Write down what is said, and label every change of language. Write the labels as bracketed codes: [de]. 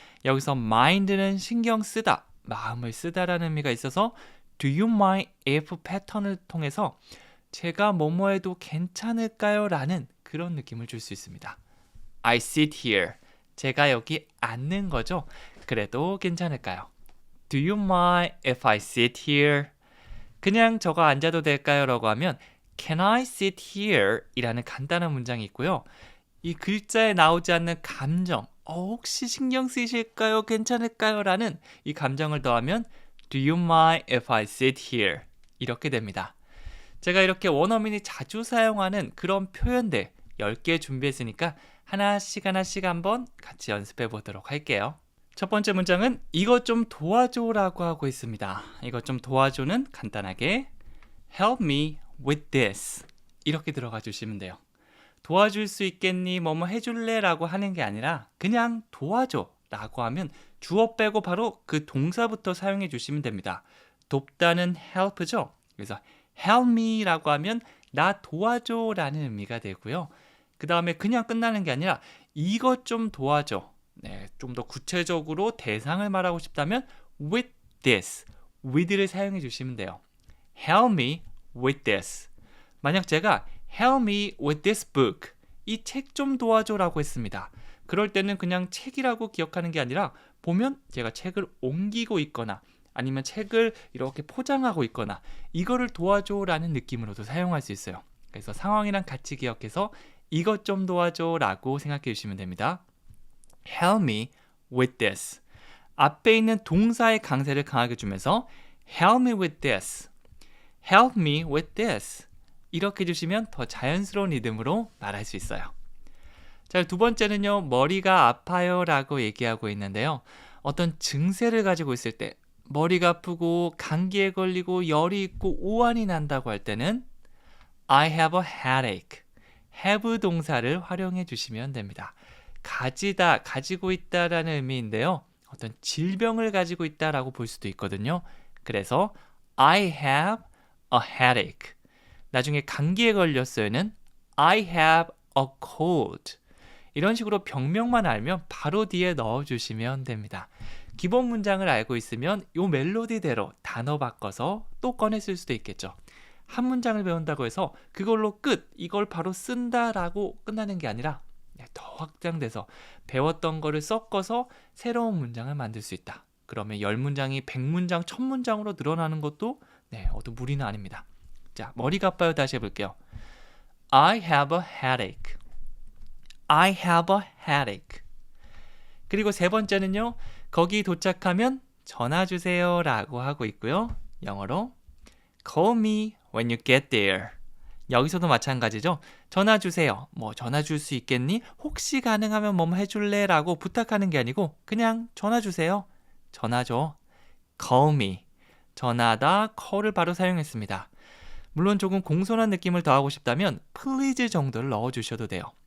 [ko] 여기서 mind는 신경 쓰다, 마음을 쓰다라는 의미가 있어서 Do you mind if 패턴을 통해서 제가 뭐뭐 해도 괜찮을까요? 라는 그런 느낌을 줄 수 있습니다. [en] I sit here. [ko] 제가 여기 앉는 거죠. 그래도 괜찮을까요? [en] Do you mind if I sit here? [ko] 그냥 저가 앉아도 될까요? 라고 하면 [en] Can I sit here? [ko] 이라는 간단한 문장이 있고요. 이 글자에 나오지 않는 감정, 혹시 신경 쓰이실까요? 괜찮을까요? 라는 이 감정을 더하면 [en] Do you mind if I sit here? [ko] 이렇게 됩니다. 제가 이렇게 원어민이 자주 사용하는 그런 표현들 10개 준비했으니까 하나씩 한번 같이 연습해 보도록 할게요. 첫 번째 문장은 이것 좀 도와줘 라고 하고 있습니다. 이것 좀 도와줘는 간단하게 [en] Help me with this [ko] 이렇게 들어가 주시면 돼요. 도와줄 수 있겠니? 뭐뭐 해줄래? 라고 하는 게 아니라 그냥 도와줘 라고 하면 주어 빼고 바로 그 동사부터 사용해 주시면 됩니다. 돕다는 help죠. 그래서 help me 라고 하면 나 도와줘 라는 의미가 되고요. 그 다음에 그냥 끝나는 게 아니라 이것 좀 도와줘. 네, 좀 더 구체적으로 대상을 말하고 싶다면 with this, with를 사용해 주시면 돼요. [en] Help me with this. [ko] 만약 제가 [en] Help me with this book. [ko] 이 책 좀 도와줘 라고 했습니다. 그럴 때는 그냥 책이라고 기억하는 게 아니라 보면 제가 책을 옮기고 있거나 아니면 책을 이렇게 포장하고 있거나 이거를 도와줘 라는 느낌으로도 사용할 수 있어요. 그래서 상황이랑 같이 기억해서 이것 좀 도와줘 라고 생각해 주시면 됩니다. [en] Help me with this. [ko] 앞에 있는 동사의 강세를 강하게 주면서 [en] Help me with this. Help me with this. [ko] 이렇게 주시면 더 자연스러운 리듬으로 말할 수 있어요. 자, 두 번째는요. 머리가 아파요 라고 얘기하고 있는데요. 어떤 증세를 가지고 있을 때 머리가 아프고 감기에 걸리고 열이 있고 오한이 난다고 할 때는 [en] I have a headache. [ko] have 동사를 활용해 주시면 됩니다. 가지다, 가지고 있다라는 의미인데요. 어떤 질병을 가지고 있다라고 볼 수도 있거든요. 그래서 [en] I have a headache. [ko] 나중에 감기에 걸렸어요는 [en] I have a cold. [ko] 이런 식으로 병명만 알면 바로 뒤에 넣어주시면 됩니다. 기본 문장을 알고 있으면 이 멜로디대로 단어 바꿔서 또 꺼냈을 수도 있겠죠. 한 문장을 배운다고 해서 그걸로 끝, 이걸 바로 쓴다라고 끝나는 게 아니라 더 확장돼서 배웠던 거를 섞어서 새로운 문장을 만들 수 있다. 그러면 10문장이 100문장, 1000문장으로 늘어나는 것도 어도 무리는 아닙니다. 자, 머리가 아파요. 다시 해볼게요. [en] I have a headache. I have a headache. [ko] 그리고 세 번째는요. 거기 도착하면 전화 주세요 라고 하고 있고요. 영어로 [en] Call me when you get there. [ko] 여기서도 마찬가지죠. 전화 주세요. 뭐 전화 줄 수 있겠니? 혹시 가능하면 뭐뭐 해줄래? 라고 부탁하는 게 아니고 그냥 전화 주세요. 전화 줘. [en] Call me. [ko] 전화하다 call을 바로 사용했습니다. 물론 조금 공손한 느낌을 더하고 싶다면 please 정도를 넣어주셔도 돼요.